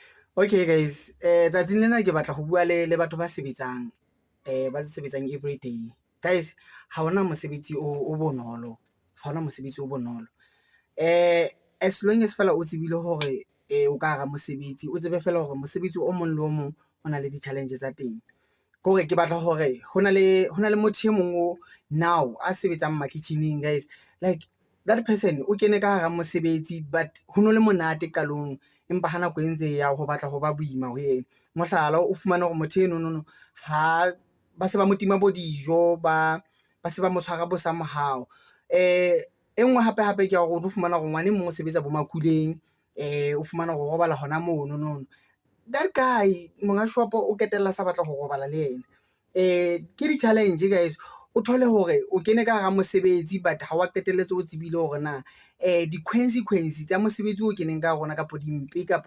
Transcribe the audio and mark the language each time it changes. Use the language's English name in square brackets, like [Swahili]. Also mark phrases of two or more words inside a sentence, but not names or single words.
[English] Okay guys, [Southern Sotho] tsatsing lena ke batla go bua le batho ba sebetsang everyday. Guys, ha hona mosebetsi o bonolo, ha hona mosebetsi o bonolo. [English] As long as [Southern Sotho] fela o tsebile hore o ka hara mosebetsi, o tsebe fela hore mosebetsi o mong le o mong o na le di-challenge tsa teng. Ke hore ke batla hore ho na le motho e mong o now a sebetsang makitjheneng guys, [English] like that person [Southern Sotho] o kene ka hara mosebetsi but ho no le monate qalong, empa ha nako e ntse ya ho batla ho ba boima ho yena. Mohlala, o fumane hore motho enono ha ba se ba mo tima bo dijo, ba se ba mo tshwara bo sa mohao. E nngwe hape ke ya hore o tlo fumana hore ngwane mong o sebetsa bo makuleng, o fumana hore o robala hona monono. [English] That guy [Southern Sotho] monga shopo o qetella sa batla ho robala le yena. Ke di-challenge guys, o thole hore o kene ka hara mosebetsi but ha wa qetelletse o tsebile hore na di-consequence tsa mosebetsi o keneng ka hara ona, kapo dimpe kapo